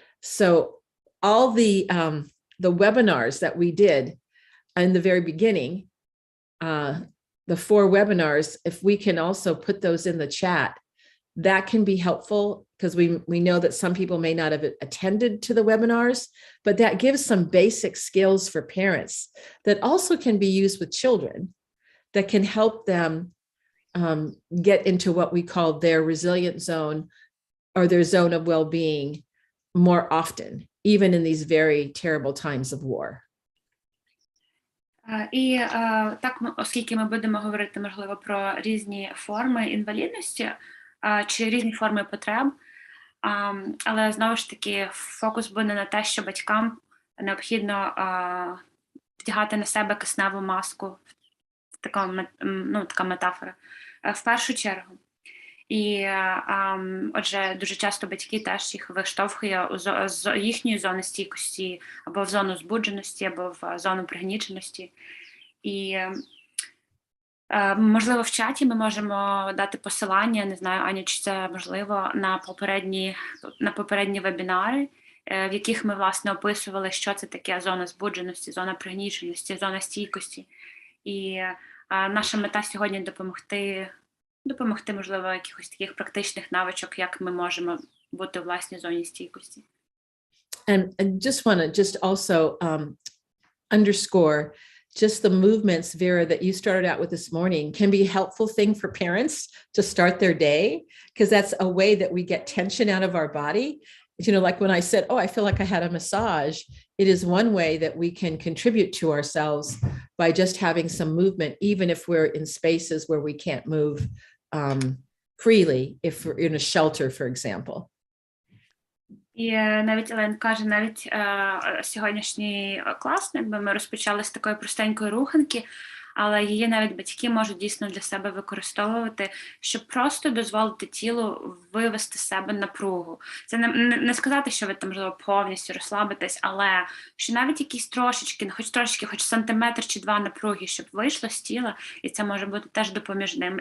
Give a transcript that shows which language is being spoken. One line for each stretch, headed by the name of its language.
English: So all the webinars that we did in the very beginning, the 4 webinars, if we can also put those in the chat, that can be helpful, because we know that some people may not have attended to the webinars, but that gives some basic skills for parents that also can be used with children that can help them get into what we call their resilient zone or their zone of well-being more often, even in these very terrible times of war.
Ukrainian: І так, оскільки ми будемо говорити, можливо, про різні форми інвалідності, чи різні форми потреб, але знову ж таки фокус буде на те, що батькам необхідно вдягати на себе кисневу маску, така метафора, в першу чергу. І отже, дуже часто батьки теж їх виштовхує з їхньої зони стійкості, або в зону збудженості, або в зону пригніченості. І можливо, в чаті ми можемо дати посилання, не знаю, Аня, чи це можливо, на попередні вебінари, в яких ми, власне, описували, що це таке зона збудженості, зона пригніченості, зона стійкості. І наша мета сьогодні допомогти, можливо, якихось таких практичних навичок, як ми можемо бути у власній зоні стійкості.
English: And just want to also underscore just the movements, Vera, that you started out with this morning can be a helpful thing for parents to start their day, because that's a way that we get tension out of our body. You know, like when I said, oh, I feel like I had a massage, it is one way that we can contribute to ourselves by just having some movement, even if we're in spaces where we can't move freely, if we're in a shelter, for example.
Ukrainian: І навіть Елен каже, навіть сьогоднішній клас, якби ми розпочали з такої простенької руханки, але її навіть батьки можуть дійсно для себе використовувати, щоб просто дозволити тілу вивести з себе напругу. Це не сказати, що ви там, можливо, повністю розслабитесь, але що навіть якісь трошечки, хоч сантиметр чи два напруги, щоб вийшло з тіла, і це може бути теж допоміжним.